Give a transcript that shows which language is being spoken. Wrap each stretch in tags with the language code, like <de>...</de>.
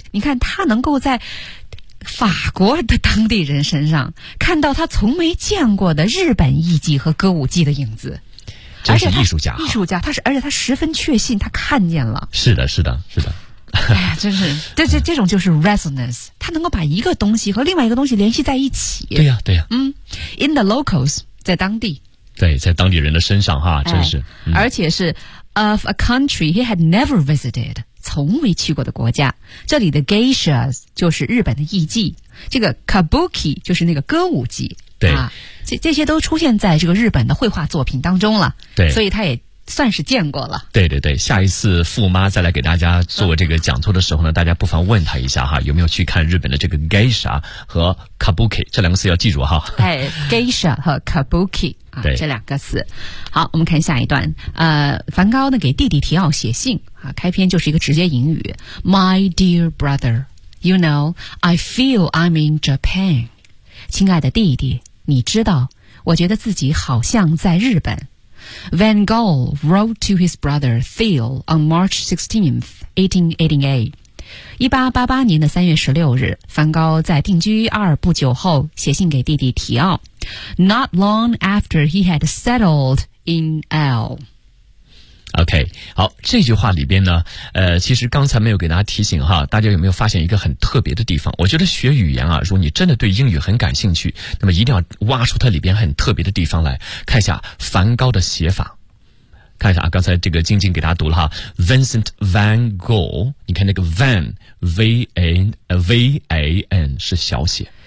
<zh>你看他能够在法国的当地人身上看到他从没见过的日本艺伎和歌舞伎的影子，真是艺术家。艺术家，他是，而且他十分确信他看见了。是的，是的，是的。哎呀，真是，这种就是 resonance， 他能够把一个东西和另外一个东西联系在一起。对呀，对呀。嗯 ，</zh> <en>in the locals，</en> <zh>在当地。对，在当地人的身上哈，真是、哎嗯、而且是</zh> <en>of a country he had never visited，</en> <zh>从未去过的国家。这里的 geishas 就是日本的艺妓，这个 kabuki 就是那个歌舞伎。对、啊、这些都出现在这个日本的绘画作品当中了。对，所以他也算是见过了。对对对，下一次富妈再来给大家做这个讲座的时候呢、嗯、大家不妨问他一下哈，有没有去看日本的这个 geisha 和 kabuki， 这两个词要记住哈。哎， geisha 和 kabuki 啊、这两个词。好，我们看下一段。梵高呢给弟弟提奥写信啊，开篇就是一个直接引语 ：</zh> <en>“My dear brother, you know I feel I'm in Japan。”</en> <zh>亲爱的弟弟，你知道，我觉得自己好像在日本。</zh> <en>Van Gogh wrote to his brother Theo on March 16th, 1888。</en> <zh>1888年的3月16日，梵高在定居阿尔不久后写信给弟弟提奥。</zh> <en>Not long after he had settled in L.</en> <zh>OK， 好，这句话里边呢，其实刚才没有给大家提醒哈，大家有没有发现一个很特别的地方？我觉得学语言啊，如果你真的对英语很感兴趣，那么一定要挖出它里边很特别的地方来，看一下梵高的写法。看一下啊，刚才这个静静给大家读了哈 ，Vincent Van Gogh， 你看那个 Van V-A-N 是小写。</zh>